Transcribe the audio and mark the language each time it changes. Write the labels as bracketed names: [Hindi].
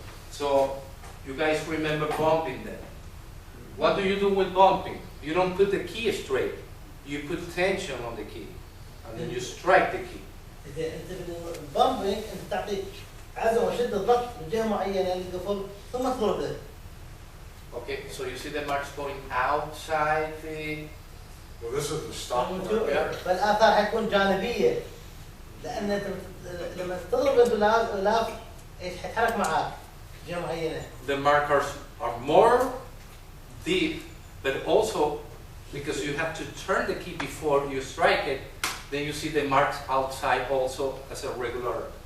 [English] So you guys remember bumping then. What do you do with bumping? You don't put the key straight. You put tension on the key and then you strike the key. [Arabic] البامبنج انت تعطي عزم وشده ضغط بجهه معينه للقفل ثم تضربه. [English] Okay, so you see the marks going outside the. Well, this is the stop. [Arabic] فالاثار حتكون جانبيه. لان انت لما تضرب الغلاف ايش حيتحرك معاك جهه معينه. [English] The markers are more deep, but also because you have to turn the key before you strike it, then you see the marks outside also as a regular.